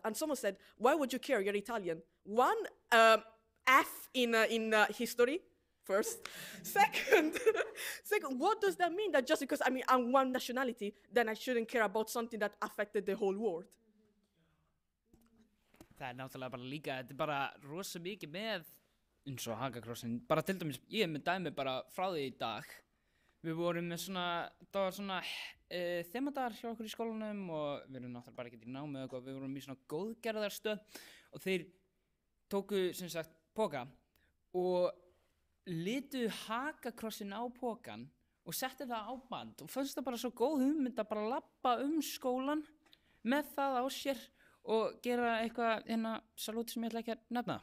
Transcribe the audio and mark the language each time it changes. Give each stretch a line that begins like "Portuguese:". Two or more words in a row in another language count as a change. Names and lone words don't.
English: And someone said, why would you care? You're Italian. One, F in history. First. Second, what does that mean? That just because I'm one nationality, then I shouldn't care about something that affected the whole world?
Icelandic: það náttúrulega bara líka, þetta bara rosa mikið með eins og Hakakrossin, bara til dæmis, ég með dæmi bara frá því í dag. Við vorum með það var þemadagar hjá okkur í skólanum og við erum náttúrulega bara ekki í námi og við vorum í svona góðgerðarstöð og þeir tóku sem sagt poka og litu Hakakrossin á pokan og setti það á band og fannst það bara svo góð hugmynd að bara labba skólan með það á sér og gera eitthvað salút sem ég ætla ekki að nefna.